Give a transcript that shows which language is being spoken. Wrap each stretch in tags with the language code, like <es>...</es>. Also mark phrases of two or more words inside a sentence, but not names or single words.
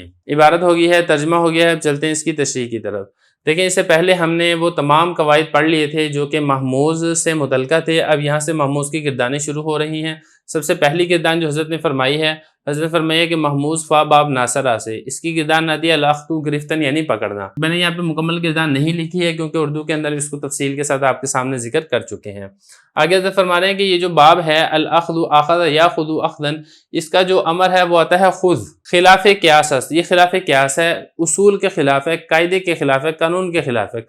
<ur>عبارت ہوگی ہے، ترجمہ ہو گیا ہے، اب چلتے ہیں اس کی تشریح کی طرف۔ دیکھیں اس سے پہلے ہم نے وہ تمام قواعد پڑھ لیے تھے جو کہ محموز سے متعلقہ تھے، اب یہاں سے محموز کی گردانیں شروع ہو رہی ہیں۔ سب سے پہلی گردان جو حضرت نے فرمائی ہے، حضرت نے فرمائی ہے کہ محموز فا باب ناصرہ سے، اس کی گردان نہ دیا الاخذ گرفتن یعنی پکڑنا۔ میں نے یہاں پہ مکمل گردان نہیں لکھی ہے کیونکہ اردو کے اندر اس کو تفصیل کے ساتھ آپ کے سامنے ذکر کر چکے ہیں۔ آگے حضرت فرما رہے ہیں کہ یہ جو باب ہے</ur> <ar>الاخذ اخذ یاخذ اخذا،</ar> <ur>اس کا جو امر ہے وہ آتا ہے خذ،</ur> <fa>خلاف قیاس است۔</fa> <ur>یہ خلاف قیاس ہے، اصول کے خلاف ہے، قاعدے کے خلاف ہے، قانون کے خلاف ہے۔</ur>